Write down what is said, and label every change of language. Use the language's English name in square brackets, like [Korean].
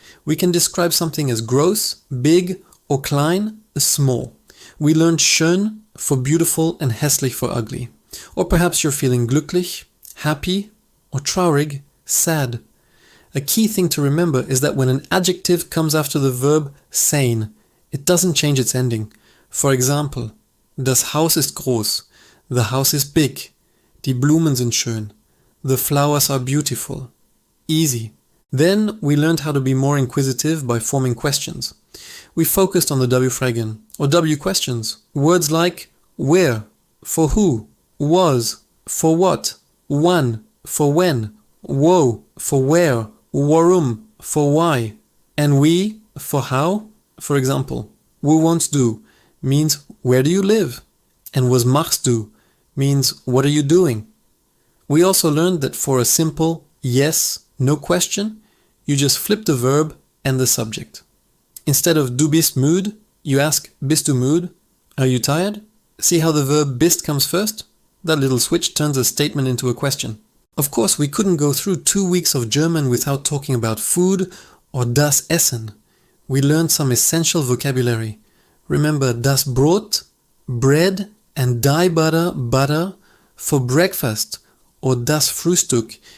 [English] We can describe something as gross, big, or klein, small. We learned schön for beautiful and hässlich for ugly. Or perhaps you're feeling glücklich, happy, or traurig, sad. A key thing to remember is that when an adjective comes after the verb sein, it doesn't change its ending. For example, [German] das Haus ist groß, [English] the house is big, [German] die Blumen sind schön, [English] the flowers are beautiful. Easy. Then we learned how to be more inquisitive by forming questions. We focused on the W-Fragen, or W questions. Words like where, for who, was, for what, wann, for when, wo, for where, warum, for why, and wie, for how. For example, [German] wo wohnst du [English] means where do you live, and [German] was machst du [English] means what are you doing. We also learned that for a simple yes, no question, you just flip the verb and the subject. Instead of [German] du bist müde, [English] you ask [German] bist du müde? [English] Are you tired? See how the verb bist comes first? That little switch turns a statement into a question. Of course, we couldn't go through 2 weeks of German without talking about food or das Essen. We learned some essential vocabulary. Remember das Brot, bread, and die butter, butter, for breakfast, or das Frühstück.